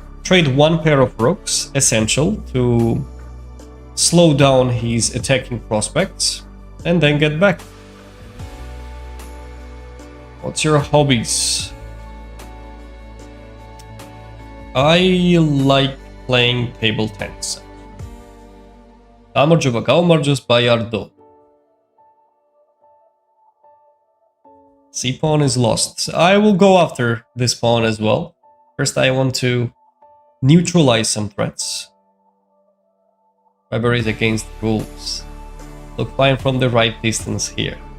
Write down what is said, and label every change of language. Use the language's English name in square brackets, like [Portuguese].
[English] trade one pair of rooks, essential, to slow down his attacking prospects, and then get back. What's your hobbies? I like playing table tennis. [Georgian] გამარჯობა, გაუმარჯოს ბაიარდო. [English] C pawn is lost. I will go after this pawn as well. First I want to neutralize some threats. Weber is against rules. Look fine from the right distance here.